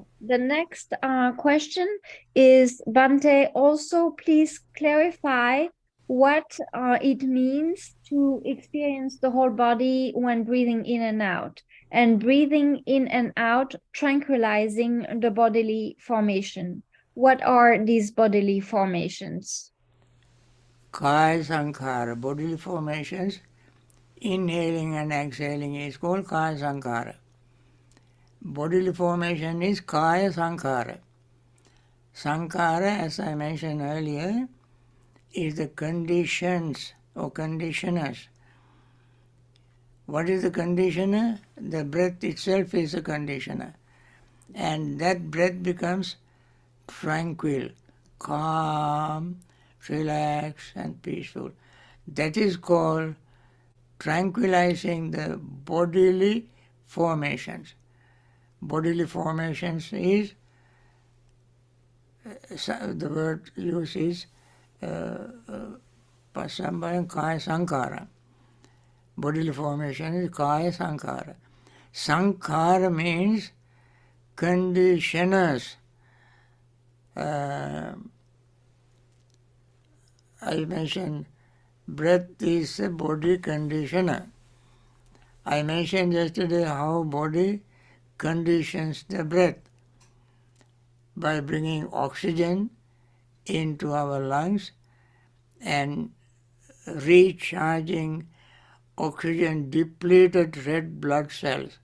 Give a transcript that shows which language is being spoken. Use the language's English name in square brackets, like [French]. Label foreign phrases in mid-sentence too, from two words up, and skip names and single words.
[English] The next question is, Bhante, also please clarify what it means to experience the whole body when breathing in and out, and breathing in and out, tranquilizing the bodily formation. What are these bodily formations? [Pali] Kaya sankhara, [English] bodily formations, inhaling and exhaling is called [Pali] kaya sankhara. [English] Bodily formation is [Pali] kaya sankhara. [English] Sankhara, as I mentioned earlier, is the conditions or conditioners. What is the conditioner? The breath itself is a conditioner. And that breath becomes tranquil, calm, relaxed and peaceful. That is called tranquilizing the bodily formations. Bodily formations is, the word used is pasamba and [Pali] kaya sankhara. [English] Bodily formation is [Pali] kaya sankhara. [English] Sankhara means conditioners. I mentioned breath is a body conditioner. I mentioned yesterday how body conditions the breath by bringing oxygen into our lungs and recharging oxygen depleted red blood cells.